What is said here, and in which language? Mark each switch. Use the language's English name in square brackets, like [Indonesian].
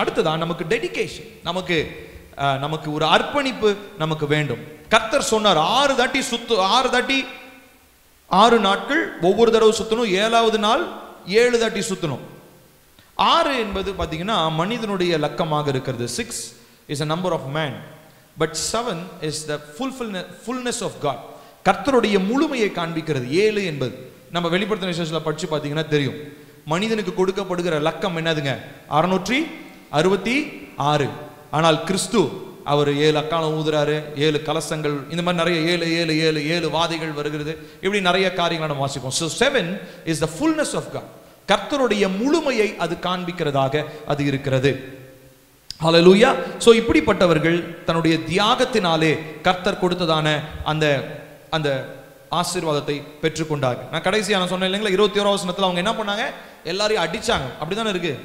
[Tamil] அடுத்ததான் நமக்கு டெடிகேஷன். நமக்கு ஒரு அர்ப்பணிப்பு நமக்கு வேண்டும். கர்த்தர் சொன்னார் 6 தாட்டி 6 நாட்கள் ஒவ்வொரு தடவை சுத்தணும். 7வது நாள் 7 தாட்டி சுத்தணும். 6 என்பது பாத்தீங்கன்னா மனிதனுடைய லக்கமாக இருக்கிறது. [English] 6 is a number of man, but 7 is the fullness of God. [Tamil] கர்த்தருடைய முழுமையை காண்பிக்கிறது. 7 என்பது நம்ம வெளிப்படுத்தின விசேஷத்துல படிச்சு பாத்தீங்கன்னா தெரியும். மனிதனுக்கு கொடுக்கப்படுகிற லக்கம் என்னதுங்க? 666. ஆனால் கிறிஸ்து அவர் 7 அக்காலம் ஊதுறாரு, 7 கலசங்கள், இந்த மாதிரி நிறைய 7 வாதைகள் வருகிறது. இப்படி நிறைய காரியங்களை நம்ம வாசிப்போம். [English] So 7 is the fullness of God. [Tamil] கர்த்தருடைய முழுமையை அது காண்பிக்கிறதாக அது இருக்கிறது. ஹல்லேலூயா. சோ இப்படிப்பட்டவர்கள் தன்னுடைய தியாகத்தினாலே கர்த்தர் கொடுத்ததான அந்த ஆசீர்வாதத்தை பெற்றுக்கொண்டாங்க. நான் கடைசியா சொன்னேன் இல்லைங்களா, 21வது வசனத்துல அவங்க என்ன பண்ணாங்க? எல்லாரையும் அடிச்சாங்க. அப்படித்தானே இருக்கு.